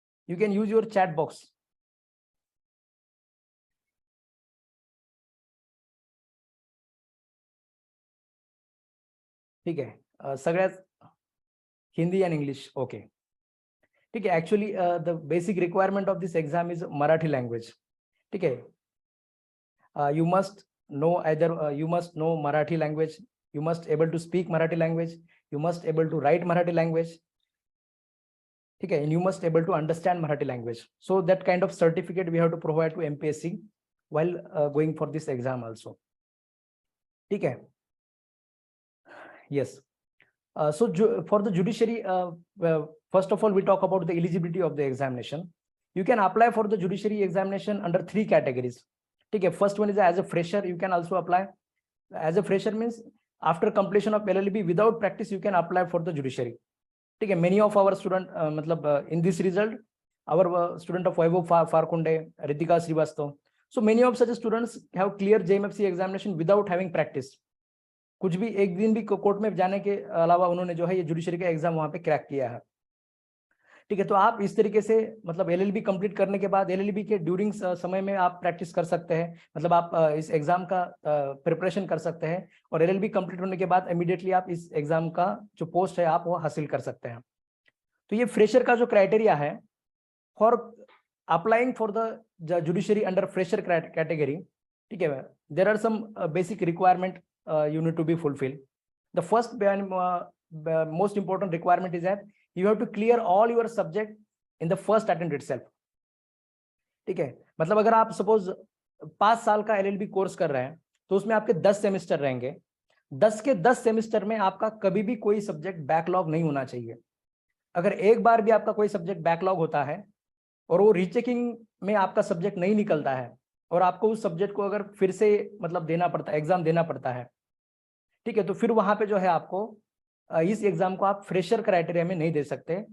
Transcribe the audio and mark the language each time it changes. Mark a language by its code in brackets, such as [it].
[en] You can use your chat box. [hi] ठीक है, [mr] सगळ्यात [hi] हिंदी [en] and English, okay. [hi] ठीक है, [en] actually the basic requirement of this exam is Marathi language, ठीक है। You must know either you must know Marathi language, you must able to speak Marathi language, you must able to write Marathi language, [hi] ठीक है, [en] and you must able to understand Marathi language. So that kind of certificate we have to provide to MPSC while going for this exam also, [hi] ठीक है। [en] Yes. So for the judiciary, first of all, we talk about the eligibility of the examination. You can apply for the judiciary examination under 3 categories. Okay, first one is as a fresher, you can also apply. As a fresher means after completion of LLB without practice, you can apply for the judiciary. Okay, many of our student, in this result, our student of Vaibhav Farkunde, Ritika Srivastav. So many of such students have cleared JMFC examination without having practice. [hi] कुछ भी एक दिन भी court में जाने के अलावा उन्होंने जो है ये जुडिशरी का एग्जाम वहां पे क्रैक किया है, ठीक है। तो आप इस तरीके से मतलब LLB कंप्लीट करने के बाद LLB के ड्यूरिंग समय में आप प्रैक्टिस कर सकते हैं, मतलब आप इस एग्जाम का प्रिपरेशन कर सकते हैं, और LLB कंप्लीट होने के बाद इमीडिएटली आप इस एग्जाम का जो पोस्ट है आप वो हासिल कर सकते हैं। तो ये फ्रेशर का जो क्राइटेरिया है [en] for applying for the judiciary under fresher category, [hi] ठीक है, [en] There are some basic requirement you need to be fulfilled. The first most important requirement is that you have to clear all your subject in the first attempt itself, [hi] ठीक है। मतलब अगर आप suppose 5 साल का LLB course कर रहे हैं तो उसमें आपके 10 सेमेस्टर रहेंगे, 10 के 10 सेमेस्टर में आपका कभी भी कोई सब्जेक्ट बैकलॉग नहीं होना चाहिए। अगर एक बार भी आपका कोई सब्जेक्ट बैकलॉग होता है और वो रीचेकिंग में आपका सब्जेक्ट नहीं निकलता है और आपको उस सब्जेक्ट को अगर फिर से मतलब देना पड़ता है, एग्जाम देना पड़ता है, ठीक है, तो फिर वहां पे जो है आपको इस एग्जाम को आप फ्रेशर क्राइटेरिया में नहीं दे सकते।